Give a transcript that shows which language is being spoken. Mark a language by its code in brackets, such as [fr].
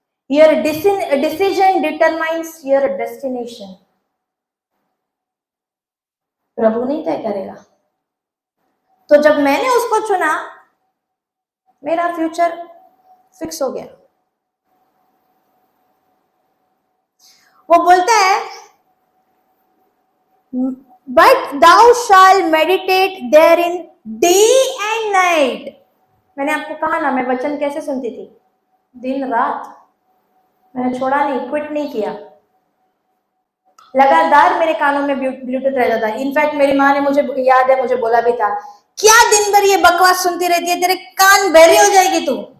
[en] Your decision determines your destination. [hi] प्रभु नहीं तय करेगा। तो जब मैंने उसको चुना, मेरा फ्यूचर फिक्स हो गया। वो बोलता है but [en] thou shall meditate therein day and night. [hi] मैंने आपको कहा ना, मैं वचन कैसे सुनती थी? दिन रात। मैंने छोड़ा नहीं, क्विट नहीं किया, लगातार मेरे कानों में ब्लूटूथ रहता था। इनफैक्ट मेरी माँ ने, मुझे याद है, मुझे बोला भी था, क्या दिन भर ये बकवास सुनती रहती है, तेरे कान बहरे हो जाएगी तू।